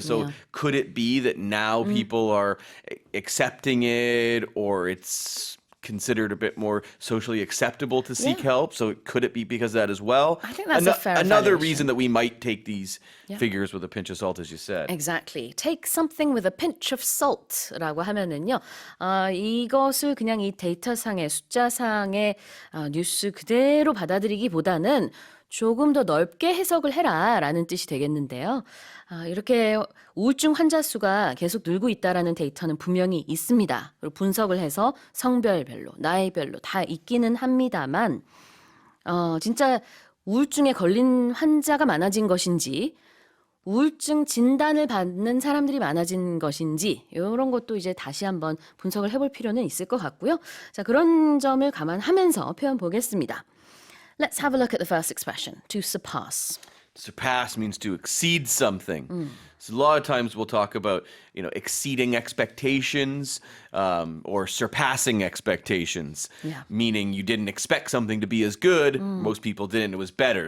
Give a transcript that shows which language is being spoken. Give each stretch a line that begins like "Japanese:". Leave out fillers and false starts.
English: So could it be that now people are accepting it, or it's considered a bit more socially acceptable to seek help? So could it be because of that as well? I think that's a fair another evaluation. reason that we might take these figures with a pinch of salt, as you said. Exactly. Take something with a pinch of salt라고
Korean: 하면은요. 이것을 그냥 이 데이터상의 숫자상의 뉴스 그대로 받아들이기보다는 조금 더 넓게 해석을 해라라는 뜻이 되겠는데요. 이렇게 우울증 환자 수가 계속 늘고 있다라는 데이터는 분명히 있습니다. 그리고 분석을 해서 성별별로, 나이별로 다 있기는 합니다만 진짜 우울증에 걸린 환자가 많아진 것인지 우울증 진단을 받는 사람들이 많아진 것인지 이런 것도 이제 다시 한번 분석을 해볼 필요는 있을 것 같고요. 자, 그런 점을 감안하면서 표현 보겠습니다.
English: Let's have a look at the first expression, to surpass. Surpass means to exceed something. So a lot of times we'll talk about, exceeding expectations or surpassing expectations, meaning you didn't expect something to be as good. Most people didn't. It was better.